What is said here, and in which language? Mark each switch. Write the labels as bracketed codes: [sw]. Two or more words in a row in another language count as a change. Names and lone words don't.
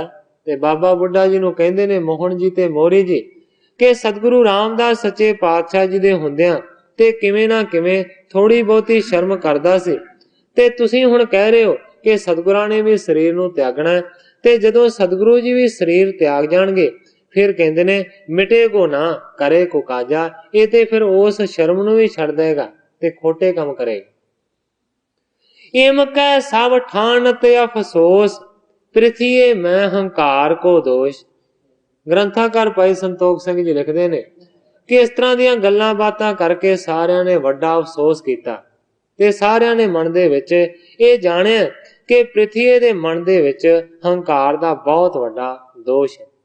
[pa] ਤੇ ਬਾਬਾ ਬੁੱਢਾ ਜੀ ਨੂੰ ਕਹਿੰਦੇ ਨੇ ਮੋਹਨ ਜੀ ਤੇ ਮੋਰੀ ਜੀ ਕਿ ਸਤਿਗੁਰੂ ਰਾਮਦਾਸ ਸੱਚੇ ਪਾਤਸ਼ਾਹ ਜੀ ਦੇ ਹੁੰਦਿਆਂ ਤੇ ਕਿਵੇਂ ਨਾ ਕਿਵੇਂ ਥੋੜੀ ਬਹੁਤੀ ਸ਼ਰਮ ਕਰਦਾ ਸੀ ਤੇ ਤੁਸੀਂ ਹੁਣ ਕਹਿ ਰਹੇ ਹੋ ਕਿ ਸਤਿਗੁਰਾਂ ਨੇ ਵੀ ਸਰੀਰ ਨੂੰ ਤਿਆਗਣਾ ਤੇ ਜਦੋਂ ਸਤਿਗੁਰੂ ਜੀ ਵੀ ਸਰੀਰ ਤਿਆਗ ਜਾਣਗੇ ਫਿਰ ਕਹਿੰਦੇ ਨੇ [bra] मिटे को ना करे को काजा। [pa] ਇਹ ਤੇ ਫਿਰ ਉਸ ਸ਼ਰਮ ਨੂੰ ਵੀ ਛੱਡ ਦੇਗਾ ਤੇ ਖੋਟੇ ਕੰਮ ਕਰੇਗਾ। [bra] इम कै सब ठानत अफसोस, पृथीए मैं हंकार को दोष। [pa] ਗ੍ਰੰਥਾਕਾਰ ਭਾਈ ਸੰਤੋਖ ਸਿੰਘ ਜੀ ਲਿਖਦੇ ਨੇ ਕਿ ਇਸ ਤਰ੍ਹਾਂ ਦੀਆਂ ਗੱਲਾਂ ਬਾਤਾਂ ਕਰਕੇ ਸਾਰਿਆਂ ਨੇ ਵੱਡਾ ਅਫਸੋਸ ਕੀਤਾ ਤੇ ਸਾਰਿਆਂ ਨੇ ਮਨ ਦੇ ਵਿੱਚ ਇਹ ਜਾਣਿਆ ਕਿ ਪ੍ਰਿਥੀਏ ਦੇ ਮਨ ਦੇ ਵਿੱਚ ਹੰਕਾਰ ਦਾ ਬਹੁਤ ਵੱਡਾ ਦੋਸ਼ ਹੈ।